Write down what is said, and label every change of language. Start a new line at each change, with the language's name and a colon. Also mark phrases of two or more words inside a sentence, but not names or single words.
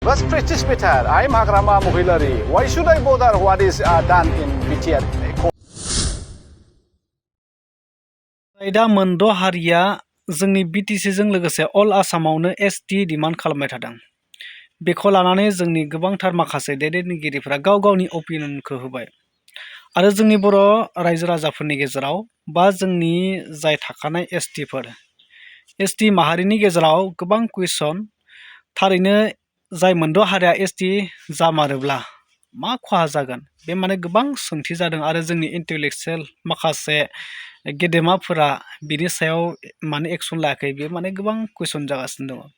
English: Was practice better? I'm Hagrama Mohilari. Why should I bother what is done in BTR?
Bodo: दा मोनद' हारिया जोंनि बिटिसिजों लोगोसे अल आसामावनो
English: ST demand
Bodo: खालामबाय थादों। बेखौ लानानै जोंनि गोबांथार माखासे दैदेनगिरिफोरा गाव गावनि अपिनियनखौ होबाय आरो जोंनि बर' रायजो राजाफोरनि गेजेराव बा जोंनि जाय थाखानाय एसटि माहारिनि गेजेराव गोबां कुइसन थारैनो जाय मोनद' हारिया एसटि जामारोब्ला मा खहा जागोन बे माने गोबां सोंथि जादों आरो जोंनि इन्टेलेक्सुयेल माखासे गेदेमाफोरा बिनि सायाव माने एक्सन लायाखै बे माने गोबां कुइसन जागासिनो दङ।